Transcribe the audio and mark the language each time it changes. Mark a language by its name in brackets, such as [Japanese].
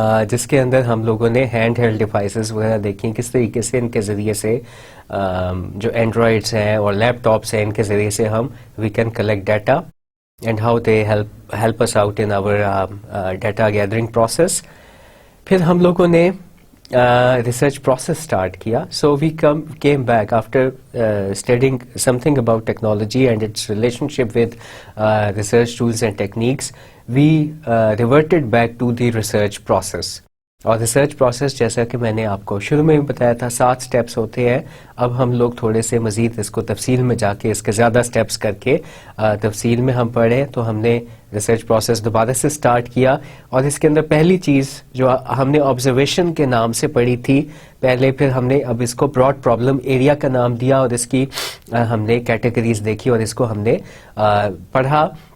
[Hindi] जिसके अंदर हम लोगों ने हैंड हेल्ड डिवाइसेस वगैरह देखी, किस तरीके से इनके ज़रिए से जो एंड्रॉयड्स हैं और लैपटॉप्स हैं इनके ज़रिए से हम [English] We can collect data and how they help us out in our data gathering process. [Hindi] फिर हम लोगों ने रिसर्च प्रोसेस स्टार्ट किया. [English] So we came back after studying something about technology and its relationship with research tools and techniques. We reverted back to the research process. [Hindi] और research process जैसा कि मैंने आपको शुरू में भी बताया था 7 स्टेप्स होते हैं. अब हम लोग थोड़े से मज़ीद इसको तफसील में जाके इसके ज़्यादा स्टेप्स करके तफसील में हम पढ़े. तो हमने रिसर्च प्रोसेस दोबारा से स्टार्ट किया और इसके अंदर पहली चीज़ जो हमने ऑब्जर्वेशन के नाम से पढ़ी थी पहले, फिर हमने अब इसको ब्रॉड प्रॉब्लम एरिया का नाम दिया और इसकी हमने कैटेगरीज देखी और इसको हमने पढ़ा.